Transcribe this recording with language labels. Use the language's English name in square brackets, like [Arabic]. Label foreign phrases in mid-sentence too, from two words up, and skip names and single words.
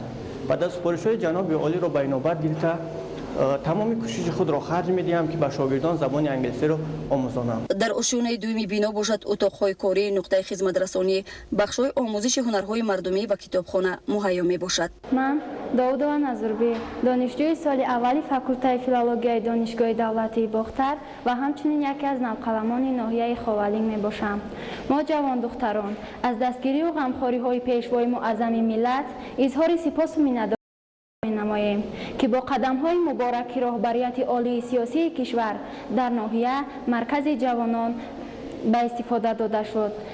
[Tajik] баъд аз супоришҳои ҷаноби олиро ба навбат гирифта тамоми кӯшиши худро харҷ медиҳам ки ба шогирдон забони англисиро омӯзонам. дар ошёнаи дуюми бино бошад утоқҳои корӣ, нуқтаи хизматрасонӣ, бахшҳои омӯзиши ҳунарҳои мардумӣ ва китобхона муҳайё мебошад. من داودова назарбе донишҷӯи соли аввали факултаи филологияи донишгоҳи давлатии бохтар ва ҳамчунин яке аз навқаламони ноҳияи ховалинг мебошам. мо ҷавондухтарон аз дастгирию ғамхориҳои пешвои муаззами миллат изҳори сипосу миннатдорӣ менамоем ки бо қадамҳои мубораки роҳбарияти олии сиёсии кишвар дар ноҳия маркази ҷавонон ба истифода дода шуд.